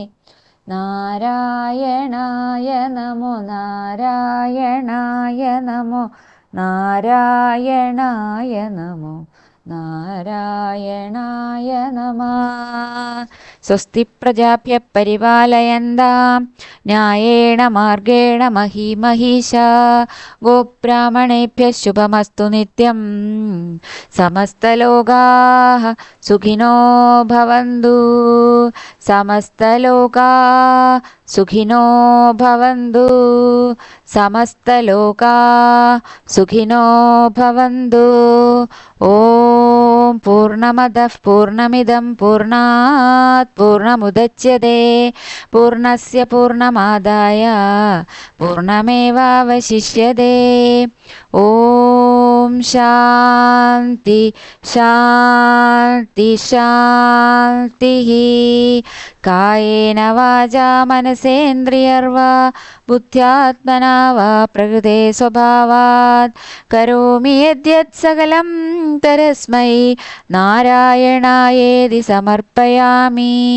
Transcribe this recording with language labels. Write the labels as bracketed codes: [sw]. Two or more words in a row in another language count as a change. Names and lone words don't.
[sa] നാരായണായ നമോ നാരായണായ നമോ നാരായണായ നമോ നാരായണായ നമഃ. സ്വസ്തി പ്രജാഭ്യ പരിപാലയന്താം ന്യായേണ മാർഗേണ മഹീമഹീഷാ ഗോബ്രാഹ്മണേഭ്യഃ ശുഭമസ്തു നിത്യം. സമസ്തലോകാഃ സുഖിനോ ഭവന്തു. സമസ്തലോകാഃ സുഖിനോ ഭവന്തു. സമസ്തലോകാ സുഖിനോ ഭവന്തു. ഓം പൂർണ്ണമദഃ പൂർണ്ണമിദം പൂർണ്ണാത് പൂർണ്ണമുദച്യതേ പൂർണ്ണസ്യ പൂർണ്ണമാദായ പൂർണ്ണമേവാവശിഷ്യതേ. ഓം ശാന്തി ശാന്തി ശാന്തി. കായേന വാചാ മനസേന്ദ്രിയർവാ ബുദ്ധ്യാത്മനാ വാ പ്രകൃതേ സ്വഭാവാത് കരോമി യദ്യത് സകലം തരസ്മൈ നാരായണായേതി സമർപ്പയാമി.